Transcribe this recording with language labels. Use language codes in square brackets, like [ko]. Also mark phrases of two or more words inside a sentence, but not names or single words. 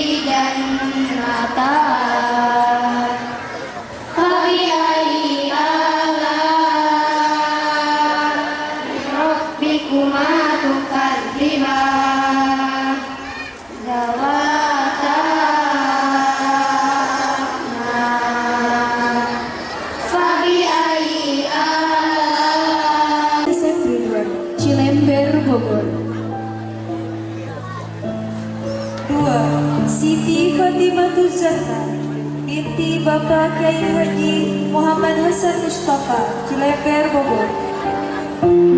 [ar] جنتان فبأي آلاء ربكما تكذبان ذواتا أفنان فبأي آلاء [id] Cilember, Bogor. 2. Siti Fatimah Zahra binti Bapak Kiai Haji Muhammad Hasan Mustafa, Cilember, Bogor.